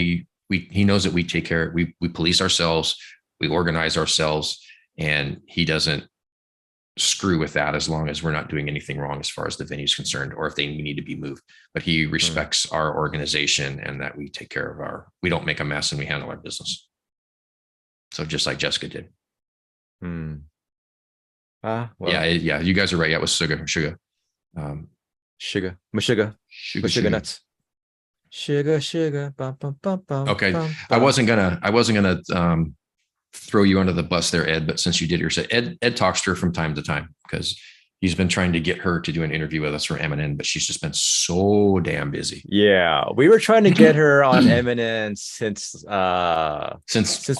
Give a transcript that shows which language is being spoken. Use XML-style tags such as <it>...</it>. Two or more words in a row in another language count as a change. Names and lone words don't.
<en>he knows that we take care, we police ourselves, we organize ourselves, and he doesn't screw with that as long as we're not doing anything wrong as far as the venue is concerned, or if they need to be moved. But he Hmm. respects our organization and that we take care of we don't make a mess and we handle our business. So just like Jessica did. Hmm. Yeah, Well, yeah, you guys are right. Yeah, it was Suga. sugar, sugar, sugar Suga. nuts, sugar, sugar, bum, bum, bum, bum, Okay, bum, bum. I wasn't gonna throw you under the bus there, Ed. But since you did your say, Ed talks to her from time to time because he's been trying to get her to do an interview with us for Eminem, but she's just been so damn busy Yeah, we were trying to get her on Eminence since</en>